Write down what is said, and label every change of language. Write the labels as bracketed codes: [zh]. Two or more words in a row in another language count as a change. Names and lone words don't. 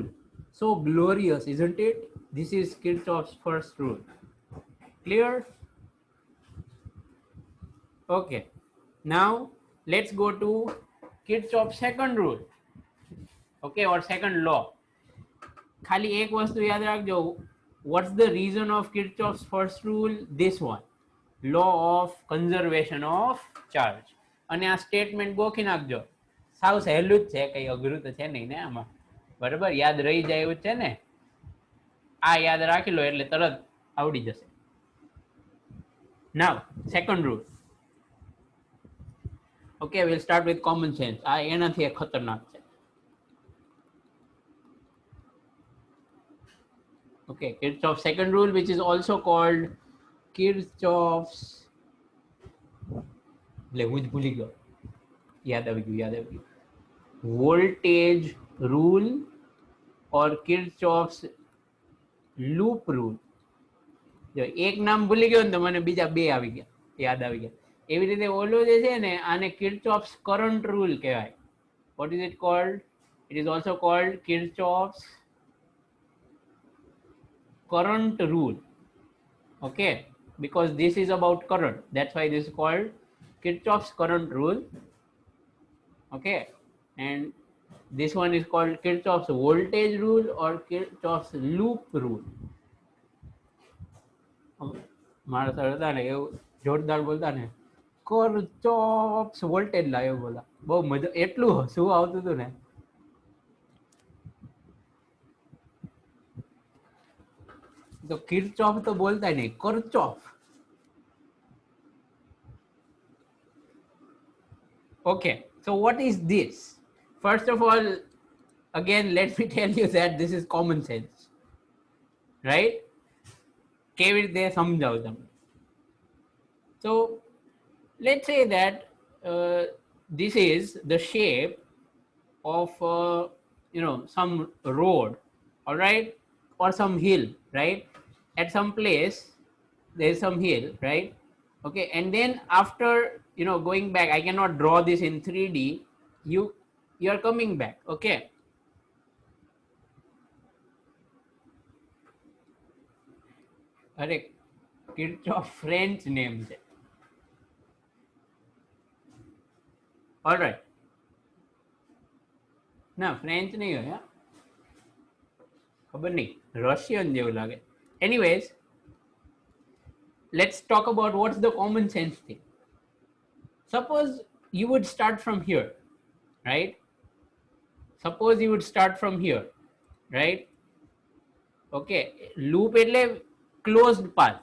[en] So glorious, isn't it? This is Kirchhoff's first rule. Clear? Okay, now let's go to Kirchhoff's second rule. Okay, or second law. [gu] ખાલી એક વસ્તુ યાદ રાખજો. [en] What's the reason of Kirchhoff's first rule? This one, law of conservation of charge. [gu] અને આ સ્ટેટમેન્ટ ગોખી નાખજો. સાવ સહેલું જ છે, કઈ અઘરું તો છે નહીં ને આમાં. બરાબર, યાદ રહી જાય એવું છે ને. આ યાદ રાખી લો એટલે તરત આવડી જશે. [en] Now second rule. Okay, we'll start with common sense. [gu] આ એનાથી એક ખતરનાક છે. [en] Okay, Kirchhoff's second rule, which is also called Kirchhoff's, [gu] હું જ ભૂલી ગયો, યાદ આવી ગયું, [en] voltage rule or Kirchhoff's loop rule. [gu] જો એક નામ ભૂલી ગયો ને તો મને બીજા બે આવી ગયા, યાદ આવી ગયા. એવી રીતે ઓલો જે છે ને આને [en] Kirchhoff's current rule [gu] કહેવાય. [en] What is it called? It is also called Kirchhoff's current rule. Okay, because this is about current, that's why this is called Kirchhoff's current rule. Okay, and this one is called Kirchhoff's voltage rule or Kirchhoff's loop rule. [gu] મારા સર હતા ને એવું જોરદાર બોલતા ને, [en] Kirchhoff's voltage [gu] લા એવું બોલા, બહુ મજા, એટલું હસવું આવતું હતું ને. તો Kirchhoff તો બોલતા નહીં, Kirchhoff. [en] Okay, so what is this? First of all, again, let me tell you that this is common sense, right? [gu] કેવી રીતે સમજાવું તમને? [en] So let's say that this is the shape of some road, all right, or some hill, right? At some place there is some hill, right? Okay, and then after going back, I cannot draw this in 3D. You are coming back. Okay, अरे Kirchhoff French name છે. All right, [gu] ના ફ્રેન્ચ નહીં હોય, હા ખબર નહીં, રશિયન જેવું લાગે. [en] Anyways, let's talk about what's the common sense thing. Suppose you would start from here, right? Suppose you would start from here, right? Okay, loop એટલે closed path.